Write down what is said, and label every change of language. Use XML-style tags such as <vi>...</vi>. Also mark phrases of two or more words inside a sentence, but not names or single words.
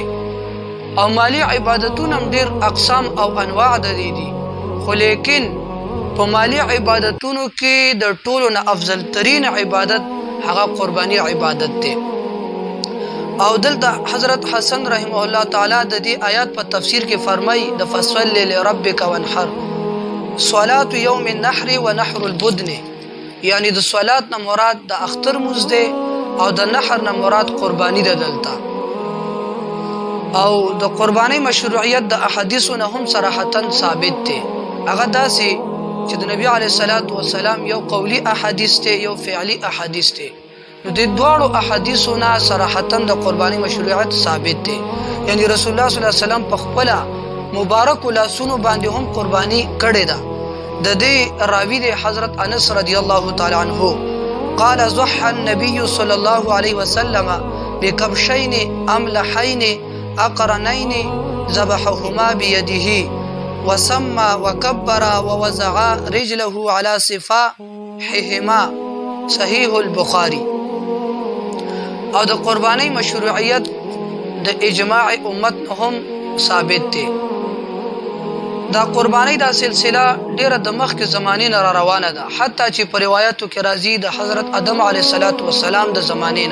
<ps>او مالی عبادتونه هم ډیر اقسام او انواع د دي، خو لیکن په مالی عبادتونو کې د ټولو نه افضل ترین عبادت هغه قربانی عبادت دی. او دلته حضرت حسن</ps> <ar>رحمه الله تعالی</ar> <ps>د دې آیات په تفسیر کې فرمایي: د</ps> <ar>فصل لربک وانحر، صلات یوم النحر ونحر البدن،</ar> <ps>یعنی د صلات نه مراد د اختر مونځ دی او د نحر نه مراد قربانی ده دلته. او د قربانی مشروعیت د احادیثو نه هم صراحتا ثابت دی. هغه داسې چې د نبی</ps> <ar>علیه الصلاۃ والسلام</ar> <ps>یو قولی احادیث ته یو فعلی احادیث ته. نو د دوړو احادیثو نه صراحتا د قربانی مشروعیت ثابت دی. یعنی رسول الله</ps> <ar>صلی الله علیه وسلم</ar> <ps>په خپل مبارک لاسونو باندې هم قربانی کړې ده. د دې راوی دی</ps> <ar>حضرت انس رضی الله تعالی عنه قال: ضحى النبي صلى الله عليه وسلم بكبشين املحين اقرنين ذبحهما بيده وسمى وكبر ووضع رجله على صفاحهما. صحیح البخاری.</ar> <ps>او د قربانی مشروعیت د اجماع امت هم ثابت دی. دا قربانی دا سلسله ډیره د مخکې زمانې نه را روانه ده، حتی چې په روایتو کې راځي د حضرت آدم</ps> <ar>علیه السلام</ar> <ps>د زمانې نه.</ps>